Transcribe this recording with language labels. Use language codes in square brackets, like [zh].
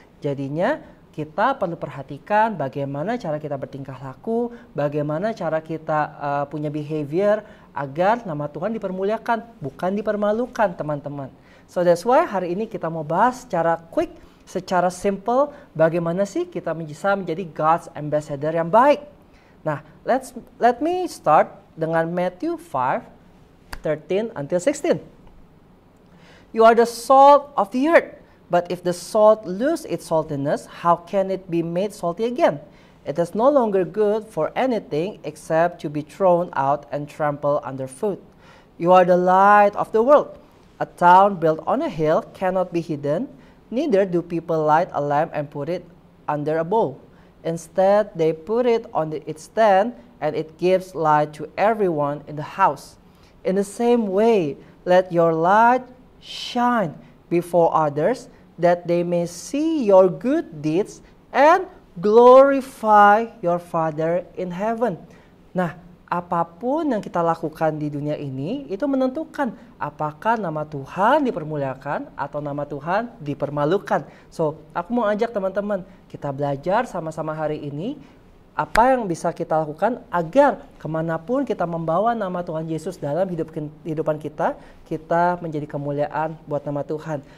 [id] Jadinya, kita perlu perhatikan bagaimana cara kita bertingkah laku, bagaimana cara kita punya behavior, agar nama Tuhan dipermuliakan, bukan dipermalukan teman-teman. [en] So that's why [id] hari ini kita mau bahas secara quick, secara simple, bagaimana sih kita bisa menjadi God's ambassador yang baik. Nah, [en] let me start [id] dengan Matthew 5:13 until 16. [en] You are the salt of the earth, but if the salt lose its saltiness, how can it be made salty again? It is no longer good for anything except to be thrown out and trampled underfoot. You are the light of the world. A town built on a hill cannot be hidden, neither do people light a lamp and put it under a bowl. Instead, they put it on its stand, and it gives light to everyone in the house. In the same way, let your light shine before others, that they may see your good deeds and glorify your Father in heaven. [id] Nah, apapun yang kita lakukan di dunia ini, itu menentukan apakah nama Tuhan dipermuliakan atau nama Tuhan dipermalukan. So, aku mau ajak teman-teman, kita belajar sama-sama hari ini, apa yang bisa kita lakukan agar kemanapun kita membawa nama Tuhan Yesus dalam hidupan kita, kita menjadi kemuliaan buat nama Tuhan.